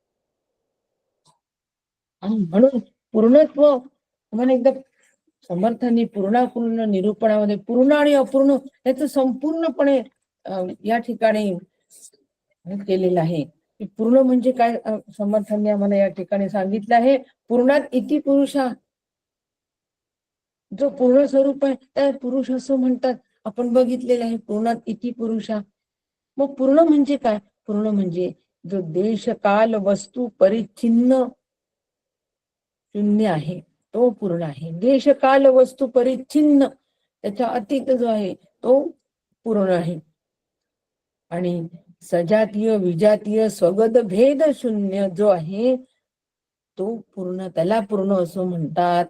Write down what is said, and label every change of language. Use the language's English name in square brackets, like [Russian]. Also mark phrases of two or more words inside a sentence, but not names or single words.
[Marathi] आणि म्हणून पूर्णत्व म्हणून एकदा समर्थांनी पूर्ण निरूपणामध्ये पूर्ण आणि अपूर्ण याच संपूर्णपणे या ठिकाणी केलेलं आहे की पूर्ण म्हणजे काय. समर्थांनी आम्हाला या ठिकाणी सांगितलं आहे, [Sanskrit] पूर्णात इति पुरुषा, [Marathi] जो पूर्ण स्वरूप आहे त्या पुरुष असं म्हणतात. आपण बघितलेलं आहे [Sanskrit] पूर्णात इति पुरुषा. [Marathi] मग पूर्ण म्हणजे काय? पूर्ण म्हणजे जो देश काल वस्तू परिच्छिन्न शून्य आहे तो पूर्ण आहे. देश काल वस्तू परिच्छिन्न त्याच्या अतीत जो आहे तो पूर्ण आहे. आणि सजातीय विजातीय स्वगत भेद शून्य जो आहे तो पूर्ण, त्याला पूर्ण असं म्हणतात.